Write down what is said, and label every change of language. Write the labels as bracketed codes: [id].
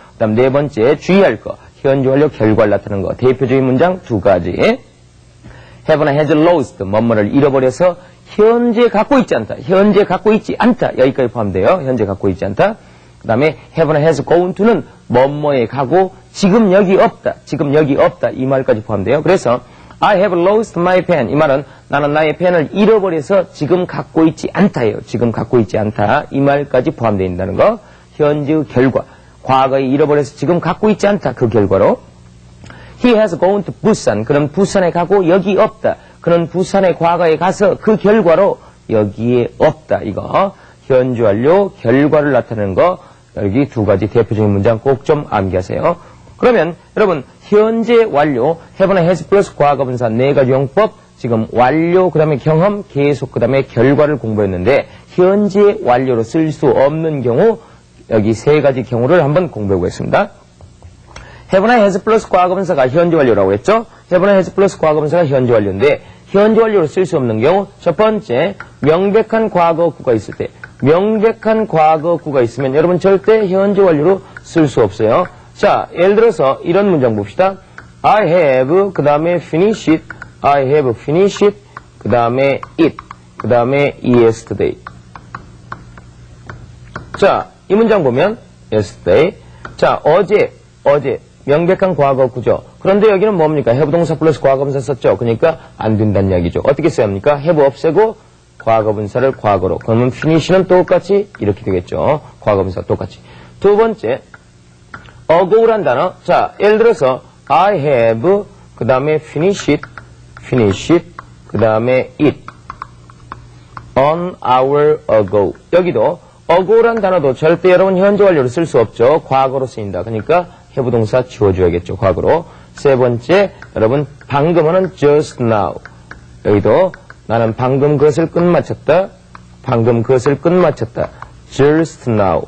[ko] 그다음 네 번째 주의할 거, 현재 완료 결과를 나타내는 거, 대표적인 문장 두 가지. have나 has lost, 뭐뭐를 잃어버려서 현재 갖고 있지 않다. 현재 갖고 있지 않다. 여기까지 포함돼요. 현재 갖고 있지 않다. 그 다음에 have나 has gone to는 뭐뭐에 가고 지금 여기 없다. 지금 여기 없다. 이 말까지 포함돼요. [en] 그래서 I have lost my pen. [ko] 이 말은 나는 나의 펜을 잃어버려서 지금 갖고 있지 않다예요. 지금 갖고 있지 않다. 이 말까지 포함되어 있다는 거. 현재의 결과. 과거에 잃어버려서 지금 갖고 있지 않다. 그 결과로. [en] He has gone to Busan. [ko] 그럼 부산에 가고 여기 없다. 그는 부산에 과거에 가서 그 결과로 여기에 없다. 이거 현재 완료 결과를 나타내는 거, 여기 두 가지 대표적인 문장 꼭 좀 암기하세요. 그러면 여러분 현재 완료 have나 has 플러스 과거분사 네 가지 용법, 지금 완료 그 다음에 경험 계속 그 다음에 결과를 공부했는데 현재 완료로 쓸 수 없는 경우 여기 세 가지 경우를 한번 공부해 보겠습니다. have나 has 플러스 과거분사가 현재 완료라고 했죠. have나 has 플러스 과거분사가 현재 완료인데 현재 완료로 쓸 수 없는 경우 첫 번째, 명백한 과거구가 있을 때, 명백한 과거구가 있으면 여러분 절대 현재 완료로 쓸 수 없어요. 자, 예를 들어서 이런 문장 봅시다. [en] I have [ko] 그 다음에 [en] finish it, I have finished it, 그 다음에 it, 그 다음에 yesterday. [ko] 자, 이 문장 보면 yesterday. 자, 어제 명백한 과거구죠. 그런데 여기는 뭡니까? have 동사 플러스 과거분사 썼죠. 그러니까 안 된다는 이야기죠. 어떻게 써야 합니까? have 없애고 과거분사를 과거로. 그러면 finish는 똑같이 이렇게 되겠죠. 과거분사 똑같이. 두 번째, ago란 단어. 자, 예를 들어서 [en] I have [ko] 그 다음에 [en] finish it 그 다음에 it an hour ago. [ko] 여기도 ago란 단어도 절대 여러분 현재 완료로 쓸 수 없죠. 과거로 쓰인다. 그러니까 have 동사 지워줘야겠죠. 과거로. 세 번째, 여러분 방금은 just now. 여기도 나는 방금 그것을 끝마쳤다. 방금 그것을 끝마쳤다. just now.